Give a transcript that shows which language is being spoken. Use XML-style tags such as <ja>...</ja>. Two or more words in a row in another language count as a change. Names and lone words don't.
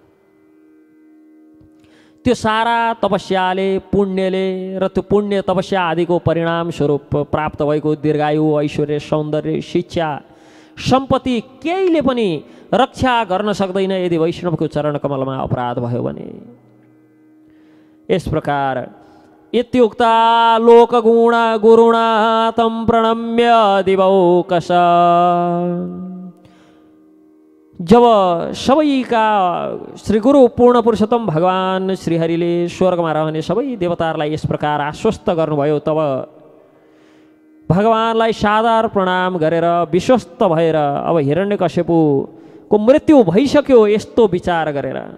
<ne>त्यो सारा तपस्याले पुण्यले र त्यो पुण्य तपस्या आदिको परिणाम स्वरूप प्राप्त भएको दीर्घायु ऐश्वर्य सौन्दर्य शिक्षा सम्पत्ति केहीले पनि रक्षा गर्न सक्दैन यदि वैष्णवको चरण कमलमा अपराध भयो भने। यस प्रकार</ne> <sa>इत्युक्ता लोकगुण गुरुणा तं प्रणम्य दिवौकश।</sa> <ne>जब सबैका श्री गुरु पूर्ण पुरुषोत्तम भगवान श्रीहरिले स्वर्गमा रहने सबै देवताहरूलाई यस प्रकार आश्वस्त गर्नुभयो, तब भगवानलाई सादर प्रणाम गरेर विश्वस्त भएर अब हिरण्यकश्यपुको मृत्यु भइसक्यो यस्तो विचार गरेर,</ne>